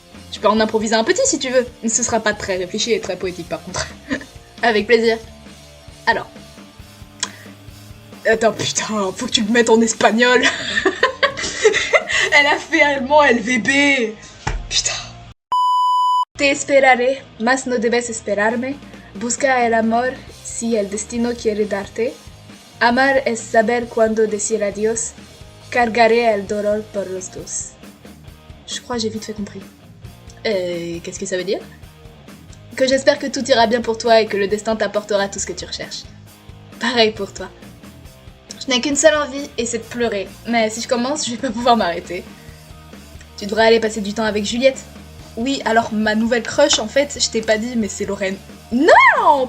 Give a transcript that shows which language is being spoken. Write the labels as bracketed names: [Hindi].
[French] Tu peux en improviser un petit si tu veux, mais ce sera pas très réfléchi et très poétique par contre. Avec plaisir. Alors. Attends, putain, faut que tu le mettes en espagnol. Elle a fait allemand LVB. Putain. [Spanish] Te esperaré, mas no debes esperarme. Busca el amor si el destino quiere darte. Amar es saber cuándo decir adiós. Cargaré el dolor por los dos. [French] Je crois que j'ai vite fait compris. Qu'est-ce que ça veut dire? Que j'espère que tout ira bien pour toi et que le destin t'apportera tout ce que tu recherches. Pareil pour toi. Je n'ai qu'une seule envie et c'est de pleurer. Mais si je commence, je vais pas pouvoir m'arrêter. Tu devrais aller passer du temps avec Juliette. Oui, alors ma nouvelle crush en fait, je t'ai pas dit mais c'est Lorraine. Non!